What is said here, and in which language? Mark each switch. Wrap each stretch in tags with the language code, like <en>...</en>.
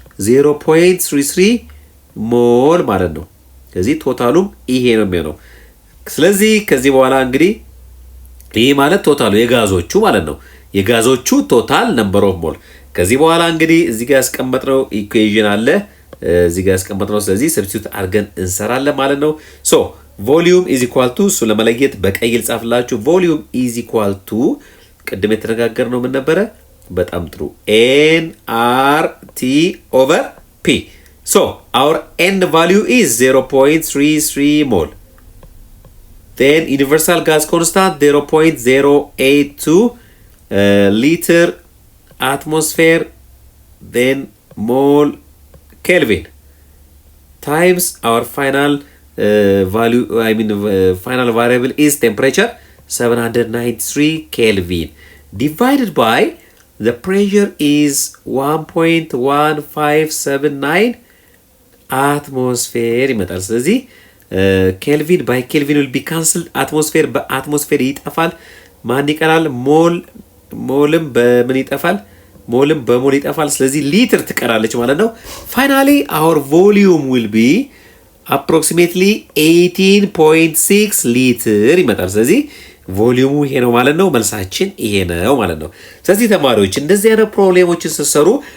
<am>0.33 ሞል ማለት ነው። ስለዚህ ቶታሉም ይሄ ነው የሚሆነው። ስለዚህ ከዚህ በኋላ እንግዲህ ይሄ ማለት ቶታሉ የጋዞቹ ማለት ነው። የጋዞቹ ቶታል ነምበር ኦፍ ሞል። ከዚህ በኋላ እንግዲህ እዚህ ጋር ያስቀመጥነው ኢኩዌሽን አለ እዚህ ጋር ያስቀመጥነው። ስለዚህ ሰብስቲቱት አድርገን እንሰራለን ማለት ነው።</am> <en>ሶ ቮሊዩም ኢዝ ኢኳል ቱ</en> <am>እሱ ለመለየት በቀይ ልጻፍላችሁ። ቮሊዩም ኢዝ ኢኳል ቱ ቅድም የተነጋገርነው ምን ነበረ? በጣም ጥሩ</am> <en>NRT ኦቨር P። ሶ our N value is 0.33 ሞል then universal gas constant 0.082 liter atmosphere then mole Kelvin times our final value final variable is temperature 793 Kelvin divided by the pressure is 1.1579 atmosphere</en> <am>ይመጣል። ስለዚህ ኬልቪን ባይ ኬልቪን</am> <en>will be cancelled atmosphere</en> <am>በአትሞስፌር ይጠፋል። ማን ይቀራል? ሞልም በምን ይጠፋል? ሞልም በሞል ይጠፋል። ስለዚህ ሊትር ትቀራለች ማለት ነው። ፋይናሊ</am> <en>our volume will be approximately</en> <am>18.6 ሊትር ይመጣል። ስለዚህ ቮሊዩሙ ይሄ ነው ማለት ነው። መልሳችን ይሄ ነው ማለት ነው። ስለዚህ ተማሪዎች እንደዚህ አይነት ፕሮብሌሞችን ስትሰሩ</am>